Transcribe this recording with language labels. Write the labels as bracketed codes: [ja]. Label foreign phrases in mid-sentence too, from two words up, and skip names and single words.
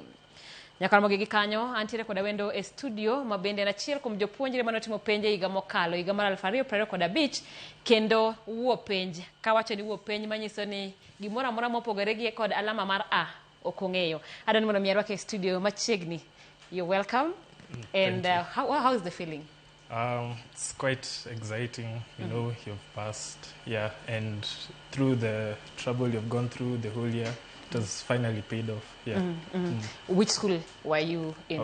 [luo] Nyaka mogi kanyo antiere kod wendo e studio ma bende en achiel kuom jopuonjre manotimo penj higa mokalo higa mar 2025 kendo wuo penj kawacho ni wuo penj manyiso ni gimoro amora mopogore gi kod alama mar A okong'eyo. Adon mondo mierwake e studio machiegni. [en] You're welcome. And how is the feeling? It's quite exciting, you know, you've passed, yeah, and through the trouble you've gone through the whole year, it has finally paid off, yeah. Which school were you in?